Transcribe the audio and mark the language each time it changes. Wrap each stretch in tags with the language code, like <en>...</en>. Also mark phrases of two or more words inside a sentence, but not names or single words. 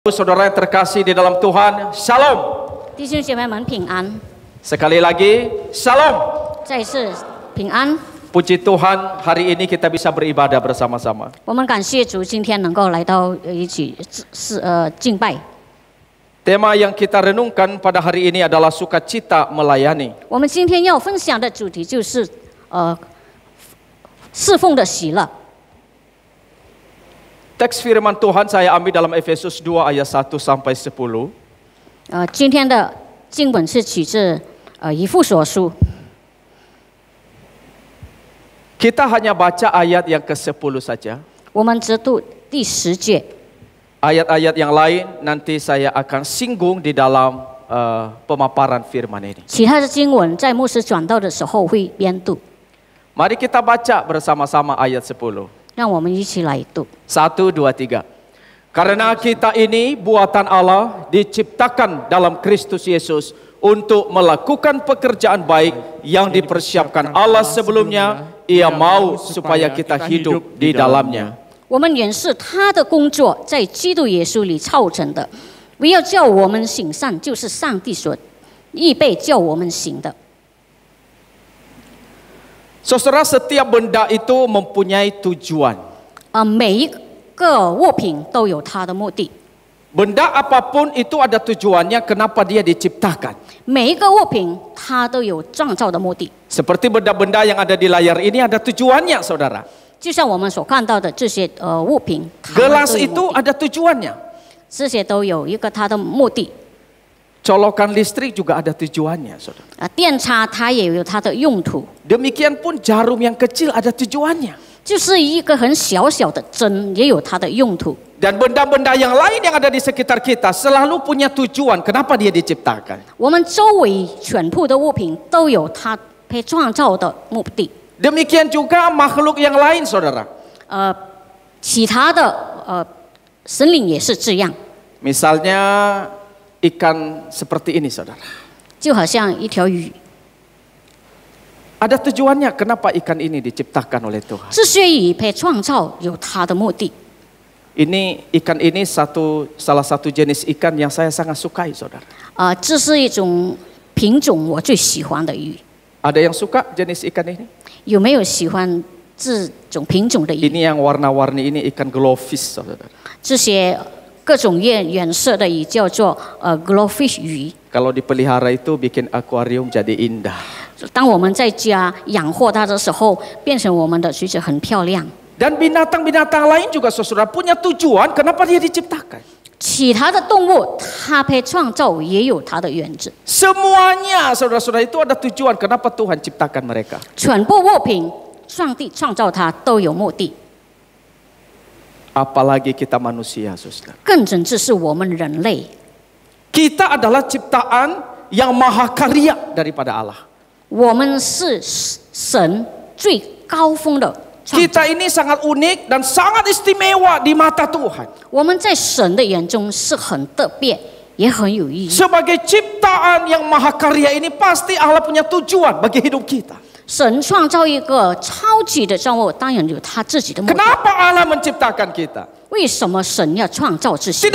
<id>Saudara yang terkasih di dalam Tuhan, Shalom.</id> <zh>弟兄姐妹们平安，</zh> <id>Sekali lagi, Shalom.</id> <zh>再次平安。</zh> <id>Puji Tuhan, hari ini kita bisa beribadah bersama-sama.</id> <zh>我们感谢主，今天能够来到一起敬拜。</zh> <id>Tema yang kita renungkan pada hari ini adalah sukacita melayani.</id> <zh>我们今天要分享的主题就是侍奉的喜乐。</zh> <id>Teks firman Tuhan saya ambil dalam Efesus 2 ayat 1 sampai 10.</id> <zh>今天的经文是取自以弗所书。</zh> <id>Kita hanya baca ayat yang ke-10 saja.</id> <zh>我们只读第10节。</zh> <id>Ayat-ayat yang lain nanti saya akan singgung di dalam pemaparan firman ini.</id> <zh>其他的经文在牧师讲道的时候会编读。</zh> <id>Mari kita baca bersama-sama ayat 10.</id> <zh>让我们一起来读。</zh> <id>1, 2, 3. Karena kita ini buatan Allah diciptakan dalam Kristus Yesus untuk melakukan pekerjaan baik yang dipersiapkan Allah sebelumnya. Ia mau supaya kita hidup di dalamnya.</id> <zh>我们原是他的工作，在基督耶稣里造成的。不要叫我们行善，就是上帝所预备叫我们行的。</zh> <id>Saudara, setiap benda itu mempunyai tujuan.</id> <zh>每一个物品都有它的目的。</zh> <id>Benda apapun itu ada tujuannya kenapa dia diciptakan.</id> <zh>每一个物品它都有创造的目的。</zh> <id>Seperti benda-benda yang ada di layar ini ada tujuannya, saudara.</id> <zh>就像我们所看到的这些物品，</zh> <id>Gelas itu ada tujuannya.</id> <zh>这些都有一个它的目的。</zh> <id>Colokan listrik juga ada tujuannya, saudara.</id> <zh>电插它也有它的用途。</zh> <id>Demikian pun jarum yang kecil ada tujuannya.</id> <zh>就是一个很小小的针，也有它的用途。</zh> <id>Dan benda-benda yang lain yang ada di sekitar kita selalu punya tujuan. Kenapa dia diciptakan?</id> <zh>我们周围全部的物品都有它被创造的目的。</zh> <id>Demikian juga makhluk yang lain, saudara.</id> <zh>其他的神灵也是这样。</zh> <id>Misalnya ikan seperti ini, saudara.</id> <zh>就好像一条鱼，</zh> <id>Ada tujuannya kenapa ikan ini diciptakan oleh Tuhan.</id> <zh>这些鱼被创造有它的目的。</zh> <id>Ikan ini salah satu jenis ikan yang saya sangat sukai, saudara.</id> <zh>这是一种品种我最喜欢的鱼。</zh> <id>Ada yang suka jenis ikan ini?</id> <zh>有没有喜欢这种品种的鱼？</zh> <id>Ini yang warna-warni ini ikan glowfish, saudara.</id> <zh>这些各种颜色的鱼叫做glowfish 鱼。</zh> <id>Kalau dipelihara itu bikin akuarium jadi indah.</id> <zh>当我们在家养活它的时候，变成我们的水质很漂亮。</zh> <id>Dan binatang-binatang lain juga, saudara, punya tujuan kenapa dia diciptakan.</id> <zh>其他的动物它被创造也有它的原则。</zh> <id>Semuanya, saudara-saudara, itu ada tujuan kenapa Tuhan ciptakan mereka.</id> <zh>全部物品，上帝创造它都有目的。</zh> <id>Apalagi kita manusia, saudara.</id> <zh>更甚至是我们人类，</zh> <id>Kita adalah ciptaan yang maha karya daripada Allah.</id> <zh>我们是神最高峰的创造。</zh> <id>Kita ini sangat unik dan sangat istimewa di mata Tuhan.</id> <zh>我们在神的眼中是很特别，也很有意义。</zh> <id>Sebagai ciptaan yang maha karya ini pasti Allah punya tujuan bagi hidup kita.</id> <zh>神创造一个超级的造物，当然有他自己的目的。</zh> <id>Kenapa Allah menciptakan kita?</id> <zh>为什么神要创造这些？</zh>